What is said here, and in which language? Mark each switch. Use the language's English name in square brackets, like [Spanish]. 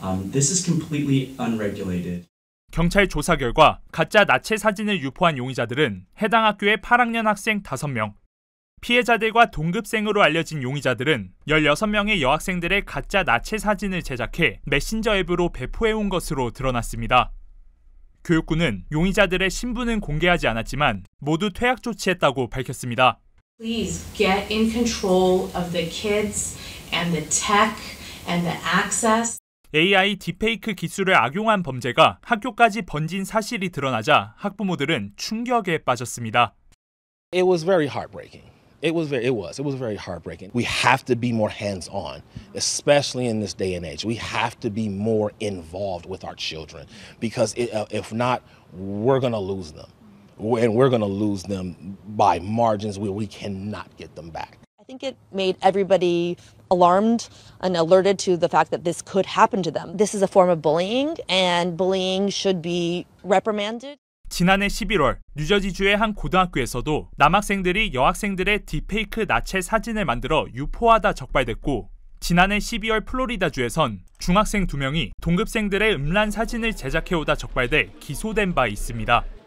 [English] This is completely unregulated. [Korean] 경찰 조사 결과 가짜 나체 사진을 유포한 용의자들은 해당 학교의 8학년 학생 5명, 피해자들과 동급생으로 알려진 용의자들은 16명의 여학생들의 가짜 나체 사진을 제작해 메신저 앱으로 배포해온 것으로 드러났습니다. 교육부는 용의자들의 신분은 공개하지 않았지만 모두 퇴학 조치했다고 밝혔습니다. [English] Please get in control of the kids and the tech and the access. [Korean] AI 딥페이크 기술을 악용한 범죄가 학교까지 번진 사실이 드러나자 학부모들은 충격에 빠졌습니다. [English] It was very heartbreaking. It was very heartbreaking. We have to be more hands-on, especially in this day and age. We have to be more involved with our children because if not, we're going to lose them. And we're going to lose them by margins where we cannot get them back. I think it made everybody alarmed and alerted to the fact that this could happen to them. This is a form of bullying, and bullying should be reprimanded. [Korean] 지난해 11월 뉴저지주의 한 고등학교에서도 남학생들이 여학생들의 딥페이크 나체 사진을 만들어 유포하다 적발됐고, 지난해 12월 플로리다주에선 중학생 2명이 동급생들의 음란 사진을 제작해오다 적발돼 기소된 바 있습니다.